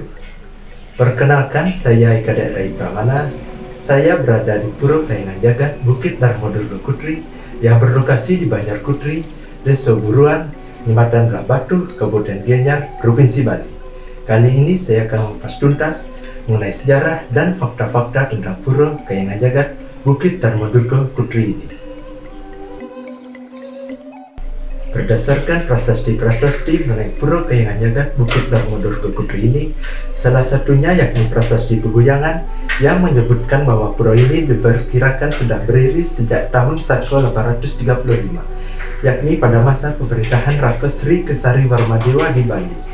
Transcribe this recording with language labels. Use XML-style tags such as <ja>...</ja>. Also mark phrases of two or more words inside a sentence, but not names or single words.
<id>Perkenalkan, saya Eka Daerah Pramana. Saya berada di Puro Kahyangan Jagat, Bukit Darmo Durga Kutri yang berlokasi di Banjar Kutri, Desa Buruan, Kecamatan Belah Batu, Kabupaten Gianyar, Provinsi Bali. Kali ini saya akan mengupas tuntas mengenai sejarah dan fakta-fakta tentang Puro Kahyangan Jagat, Bukit Darmo Durga Kutri ini. Berdasarkan prasasti-prasasti mengenai Puro Kahyangan Jagat, Bukit Darmo Durga Kutri ini, salah satunya yakni prasasti Peguyangan yang menyebutkan bahwa pulau ini diperkirakan sudah berdiri sejak tahun 1835, yakni pada masa pemerintahan Raka Sri Kesari Warmadewa di Bali.</id>